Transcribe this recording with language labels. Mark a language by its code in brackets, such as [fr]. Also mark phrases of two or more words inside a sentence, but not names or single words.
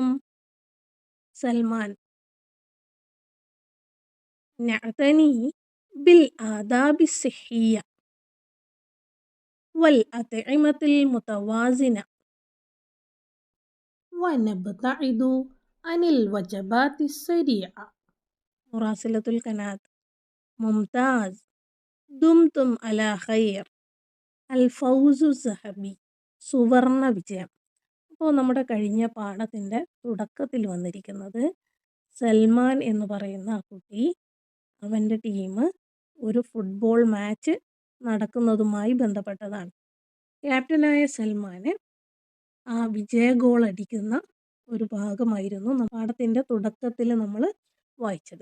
[ar] سلمان: نعتني بالآداب الصحية والأطعمة المتوازنة ونبتعد عن الوجبات السريعة. مراسلة القناة: ممتاز، دمتم على خير. الفوز الذهبي [ml] സുവർണ വിജയം. അപ്പോൾ നമ്മുടെ കഴിഞ്ഞ പാഠത്തിൻ്റെ തുടക്കത്തിൽ വന്നിരിക്കുന്നത് സൽമാൻ എന്ന് പറയുന്ന ആ കുട്ടി, അവൻ്റെ ടീം ഒരു ഫുട്ബോൾ മാച്ച് നടക്കുന്നതുമായി ബന്ധപ്പെട്ടതാണ്. ക്യാപ്റ്റനായ സൽമാന് ആ വിജയ ഗോൾ അടിക്കുന്ന ഒരു ഭാഗമായിരുന്നു പാഠത്തിൻ്റെ തുടക്കത്തിൽ നമ്മൾ വായിച്ചത്.